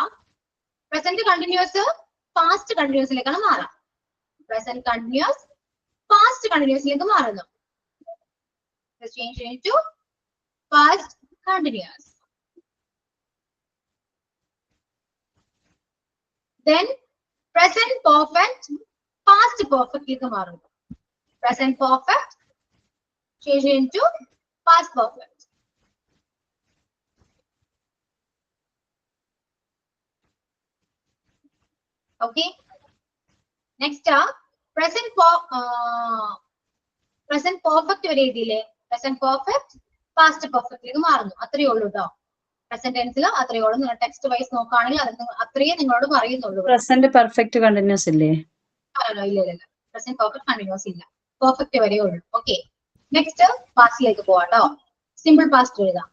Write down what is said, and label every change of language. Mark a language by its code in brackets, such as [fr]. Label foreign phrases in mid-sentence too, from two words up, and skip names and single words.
[en] present continuous past [ml] കണ്ടിന്യൂസിലേക്കാണ് മാറാം. [en] present continuous past [ml] കണ്ടിന്യൂസിലേക്ക് മാറുന്നു. [en] change to past continuous. Then present perfect past perfect [ml] ലേക്ക് മാറുന്നു. [en] Present perfect change into past perfect. Okay, next present perfect [ml] വരെ എഴുതിയില്ലേ? [en] present perfect past perfect [ml] ലേക്ക് മാറുന്നു. അത്രയേ ഉള്ളൂ കേട്ടോ. പ്രസന്റ് ടെൻസിൽ അത്രയേ ഉള്ളൂ. നിങ്ങൾ [en] text wise [ml] നോക്കുകയാണെങ്കിൽ അത്രയേ നിങ്ങളോട് പറയുന്നുള്ളൂ. [en] present perfect continuous [ml] ഇല്ലേ? ഇല്ല, [en] present perfect continuous [ml] ഇല്ല, പെർഫെക്റ്റ് വരെ ഉള്ളൂ. [en] okay, next [ml] പാസ്റ്റിലേക്ക് പോവാട്ടോ. [en] simple past [ml] എഴുതാം.